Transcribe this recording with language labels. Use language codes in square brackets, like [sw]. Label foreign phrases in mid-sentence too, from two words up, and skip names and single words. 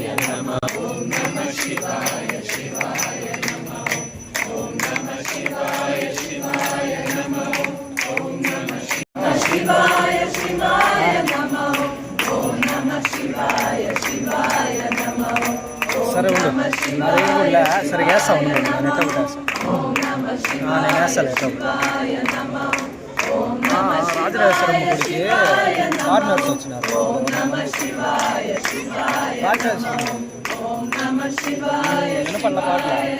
[sa] नमः ओम नमः शिवाय शिवाय नमः ओम नमः शिवाय शिवाय नमः ओम नमः शिवाय शिवाय नमः ओम नमः शिवाय शिवाय नमः [te] సరే సరిగా వేస్తాను [sa] ఓం నమః శివాయ నమః [te] రాజరాజేశ్వరం గుడికి ఫారినర్స్ వచ్చినారు. వినపల్ల పాటలు